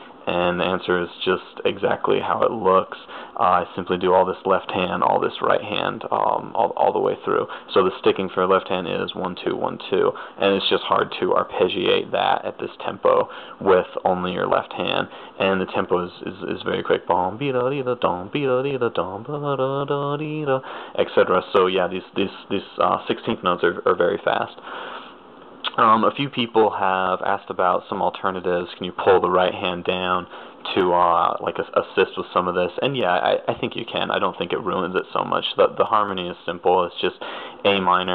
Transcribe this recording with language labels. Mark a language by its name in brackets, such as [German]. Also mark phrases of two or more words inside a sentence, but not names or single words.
[English] And the answer is just exactly how it looks. I simply do all this left hand, all this right hand, all the way through. So the sticking for left hand is 1 2 1 2, and it's just hard to arpeggiate that at this tempo with only your left hand. And the tempo is very quick, bom bi da di da dom bi da di da dom ba da da di da, etc. So yeah, these 16th notes are very fast. A few people have asked about some alternatives. Can you pull the right hand down to assist with some of this? And yeah, I think you can. I don't think it ruins it so much. The harmony is simple. It's just A minor.